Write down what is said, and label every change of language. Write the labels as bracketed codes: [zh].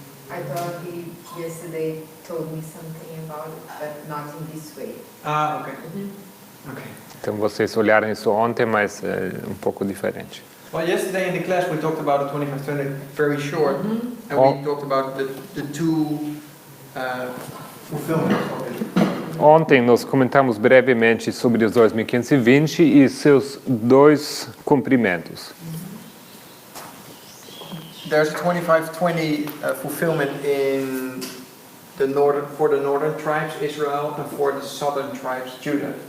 [en] I thought he yesterday told me something about it, but not in this way. Ah, okay. Okay. [pt] Então vocês olharam isso ontem, mas um pouco diferente. [en] Well, yesterday in the class we talked about the 2520 very short, and Oh. we talked about the two fulfillments of it. [pt] Ontem nós comentamos brevemente sobre os 2520 e seus dois cumprimentos. [en] There's a 2520 fulfillment in for the northern tribes, Israel, and for the southern tribes, Judah.